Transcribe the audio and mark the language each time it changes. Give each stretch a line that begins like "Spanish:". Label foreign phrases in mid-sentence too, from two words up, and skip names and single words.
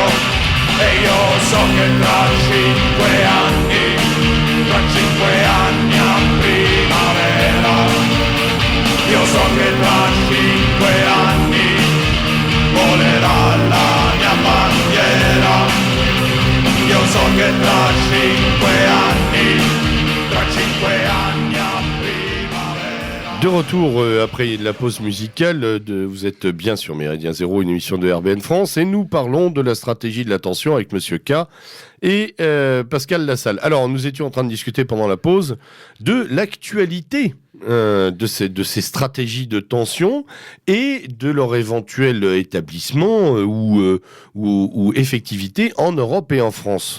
Italian: E io so che tra 5 anni a primavera, io so che tra 5 anni volerà la mia bandiera. Io so che tra 5 anni a primavera.
French: De retour après la pause musicale, vous êtes bien sur Méridien Zéro, une émission de RBN France, et nous parlons de la stratégie de l'attention avec Monsieur K et Pascal Lassalle. Alors, nous étions en train de discuter pendant la pause de l'actualité de ces stratégies de tension et de leur éventuel établissement ou effectivité en Europe et en France.